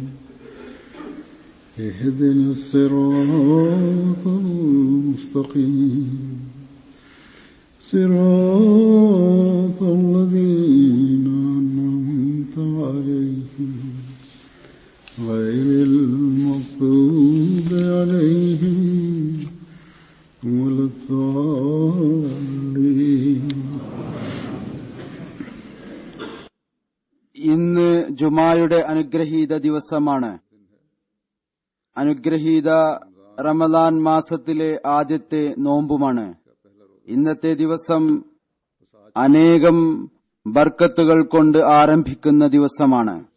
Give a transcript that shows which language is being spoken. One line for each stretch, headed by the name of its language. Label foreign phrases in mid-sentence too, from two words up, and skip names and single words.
Arabic: اهدنا الصراط المستقيم صراط الذين أنعمت عليهم غير المغضوب عليهم ولا الضالين.
Malayalam: ഇന്ന് ജുമായുടെ അനുഗ്രഹീത ദിവസമാണ്. അനുഗ്രഹീത റമദാൻ മാസത്തിലെ ആദ്യത്തെ നോമ്പുമാണ്. ഇന്നത്തെ ദിവസം അനേകം ബർക്കത്തുകൾ കൊണ്ട് ആരംഭിക്കുന്ന ദിവസമാണ്.